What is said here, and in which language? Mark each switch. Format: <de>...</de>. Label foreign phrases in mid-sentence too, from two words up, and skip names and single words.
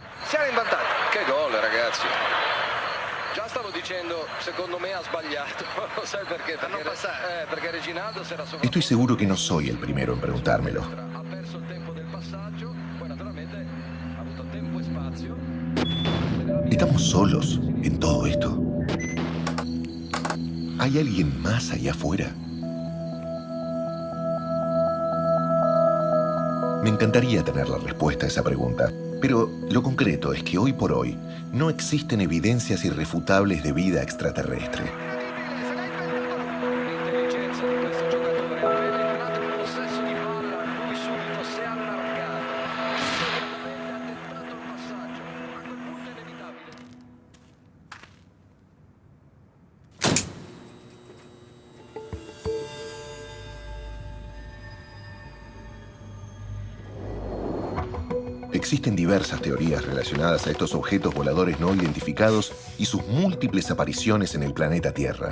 <it>parziale in vantaggio. Che gol, ragazzi. Già stavo dicendo, secondo me ha sbagliato. Sai perché? Perché Reginaldo si era sopra...</it> <es>Estoy seguro que no soy el primero en preguntármelo.</es> <it>Ha perso il tempo del passaggio, poi naturalmente ha avuto tempo e spazio.</it> <es>¿Estamos solos en todo esto? ¿Hay alguien más allá afuera? Me encantaría tener la respuesta a esa pregunta, pero lo concreto es que hoy por hoy no existen evidencias irrefutables de vida extraterrestre.</es> <it>L'intelligenza di questo giocatore, appena entrato in possesso di palla, lui subito si è allargato. Sicuramente ha tentato il passaggio, a quel punto è inevitabile.</it> <es>Existen diversas teorías relacionadas a estos objetos voladores no identificados y sus múltiples apariciones en el planeta Tierra.</es>